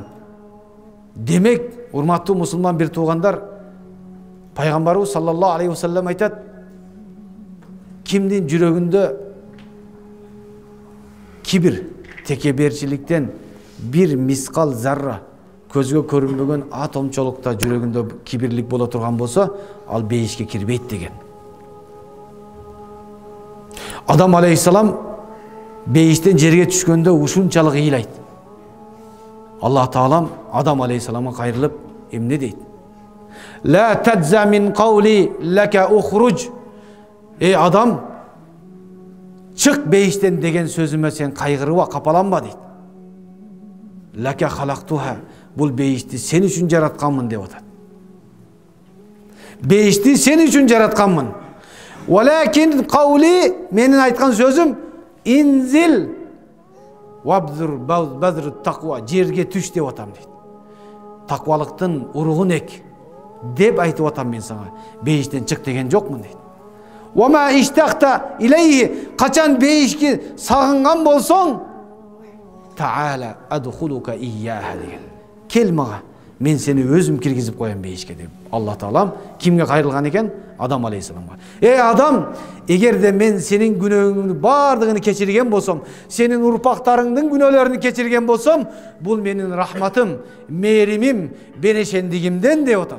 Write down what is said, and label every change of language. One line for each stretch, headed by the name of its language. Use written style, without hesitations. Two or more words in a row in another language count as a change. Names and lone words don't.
Kyrgyz: Демек, урматтуу мусулман бир туугандар, пайгамбарыбыз
Arabic: صلى الله عليه وسلم
Kyrgyz: айтат: кимдин жүрөгүндө кибир, текеберчиликтен bir мискал зарра, көзгө көрүнбөгөн атомчолукта жүрөгүндө кибирлик боло турган болсо, ал бейишке кирбейт деген. Адам алейхисалам бейиштен жерге түшкөндө ушунчалык ыйлайт. Аллах Таалам Адам алейхисаламга кайрылып эмне дейт?
Arabic: لا تجزع من قولي لك اخرج.
Kyrgyz: Эй Адам, чык бейиштен деген сөзүмө сен кайгырба, капаланба дейт.
Arabic: لك خلقتها,
Kyrgyz: бул бейишти сен үчүн жаратканмын деп атат. Бейишти сен үчүн жаратканмын.
Arabic: ولكن قولي,
Kyrgyz: менин айткан сөзүм,
Arabic: انزل وابذر تقوى,
Kyrgyz: жерге түш деп атам дейт. Таквалыктын уругун эк деп айтып атам мен сага. Бейиштен чык деген жокмун дейт.
Arabic: وما اشتقت إليه,
Kyrgyz: качан бейишке сагынган болсоң,
Arabic: تعال أدخلك إياها
Kyrgyz: деген. Кел мага, мен сени өзүм киргизип коем бейишке деп. Аллах Таалам кимге кайрылган экен? Адам алейхисаламга. Эй Адам, эгерде мен сенин күнөөңдүн бардыгын кечирген болсом, сенин урпактарыңдын күнөөлөрүн кечирген болсом, бул менин рахматым, мээримим, берешендигимден деп атат.